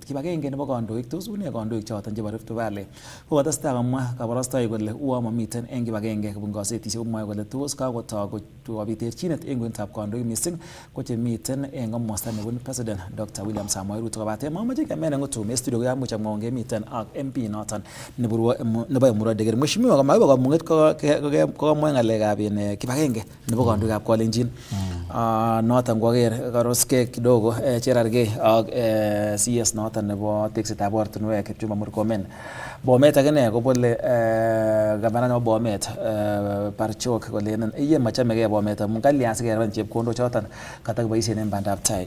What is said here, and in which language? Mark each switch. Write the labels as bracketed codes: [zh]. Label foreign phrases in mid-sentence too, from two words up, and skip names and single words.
[kln] Kibagenge nebo kandoik tos une kandoik choton chebo Rift Valley kokotestai komwa kabarastoik kole uo mamiten en kibagenge kobun gazetisiek komwoe kole tos kakotoi kobit terchinet en kwenutab kandoik mising ko chemiten en komosta nebun President Dr. William Samoei Ruto kobaten mamache kemen en ng'utum en studio koyamuch amwaun kemiten ak MP noton nebo Emurua Dikir. Mheshimiwa kama ibo kamung'et kokamwa ng'alekab kibagenge nebo kandoikab Kalenjin noton kwaker karoskei kidogo cherargei ak CS noton nebo teksetab ortinwek Kipchumba Murkomen. Bomet akine kobole gavana nebo Bomet Barchok kolenen iye machamegei Bomet amun kalyan sikeraban chepkondok choton katakiboisien en bandab tai.